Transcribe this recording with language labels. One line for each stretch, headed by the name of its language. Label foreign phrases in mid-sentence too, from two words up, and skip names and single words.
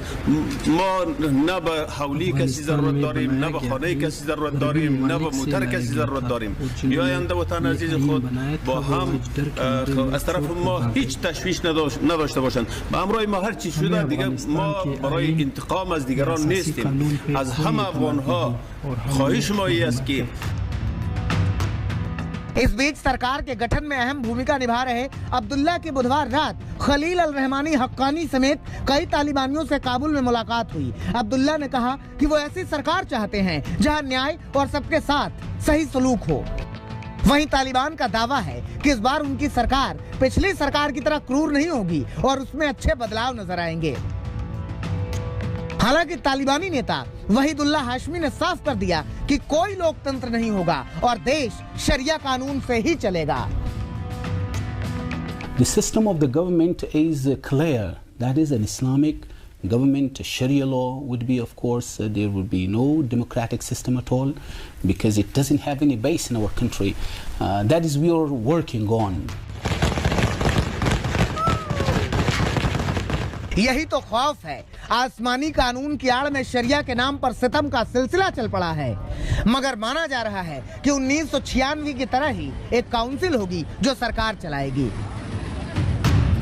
Persian: ما نه به حولی کسی ضرورت داریم، نه به خانه کسی ضرورت داریم، نه به موتر کسی ضرورت داریم. بیایند در وطن عزیز خود با هم از طرف ما هیچ تشویش نداشته باشند. به همراه ما هر چی شده دیگه ما برای انتقام از دیگران نیستیم. از همه افغان ها خواهش ما این است که
Hindi: इस बीच सरकार के गठन में अहम भूमिका निभा रहे अब्दुल्ला की बुधवार रात खलील अल रहमानी हक्कानी समेत कई तालिबानियों से काबुल में मुलाकात हुई। अब्दुल्ला ने कहा कि वो ऐसी सरकार चाहते हैं जहां न्याय और सबके साथ सही सलूक हो। वहीं तालिबान का दावा है कि इस बार उनकी सरकार पिछली सरकार की तरह क्रूर नहीं होगी और उसमें अच्छे बदलाव नजर आएंगे। हालांकि तालिबानी नेता वहीदुल्लाह हाशमी ने साफ कर दिया कि कोई लोकतंत्र नहीं होगा और देश शरिया कानून से ही चलेगा।
English: The system of the government is clear. That is an Islamic government. Sharia law would be, of course, there would be no democratic system at all because it doesn't have any base in our country. That is we are working on.
Hindi: यही तो खौफ है। आसमानी कानून की आड़ में शरिया के नाम पर सितम का सिलसिला चल पड़ा है। मगर माना जा रहा है कि 1996 की तरह ही एक काउंसिल होगी जो सरकार चलाएगी।